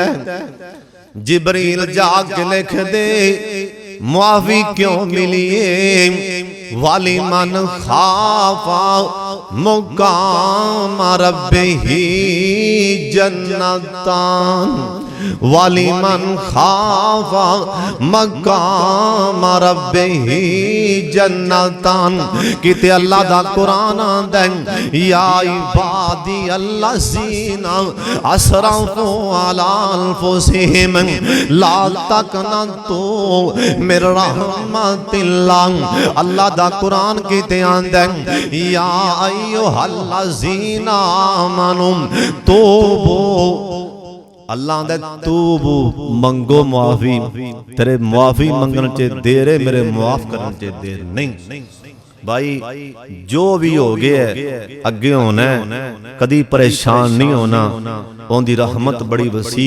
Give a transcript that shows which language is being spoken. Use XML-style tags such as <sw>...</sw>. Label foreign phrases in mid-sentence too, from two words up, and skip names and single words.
<pa>جبریل جا کے لکھ دے معافی کیوں ملی ہے,</pa> <ar>ولمن خاف مقام ربه جنتان، ولمن خاف مقام ربه جنتان.</ar> <pa>کتے اللہ دا قرآن آندا</pa> <ar>يا عبادي الذين أسرفوا على أنفسهم لا تقنطوا من رحمة الله.</ar> <pa>اللہ دا قرآن کتے آندا</pa> <ar>يا أيها الذين آمنوا توبوا,</ar> <pa>اللہ دے توبو منگو معافی، تیرے معافی منگن چ دیر ہے، میرے معاف کرن چ دیر نہیں. بھائی جو بھی ہو گیا اگے ہونا، کدی پریشان نہیں ہونا، انکی رحمت بڑی وسی.</pa>